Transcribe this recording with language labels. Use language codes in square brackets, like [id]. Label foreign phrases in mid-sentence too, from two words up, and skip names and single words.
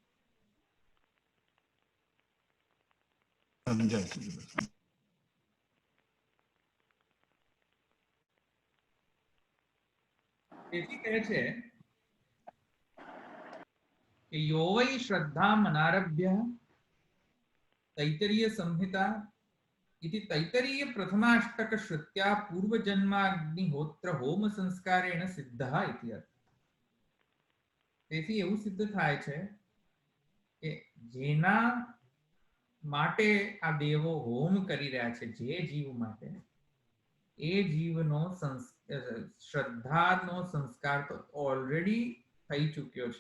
[gu] સમજાય છે. તેથી કહે છે કે [sa] यो वै श्रद्धा मनारभ्य तैतरीय संहिता इति तैतरीय प्रथमाष्टक श्रुत्या पूर्वजन्माग्निहोत्र होम संस्कारेण सिद्धः इति अर्थ. [gu] તેથી એવું સિદ્ધ થાય છે કે જેના માટે આ દેવો હોમ કરી રહ્યા છે, જે જીવ માટે, એ જીવનો શ્રદ્ધાનો સંસ્કાર તો ઓલરેડી થઈ ચૂક્યો છે.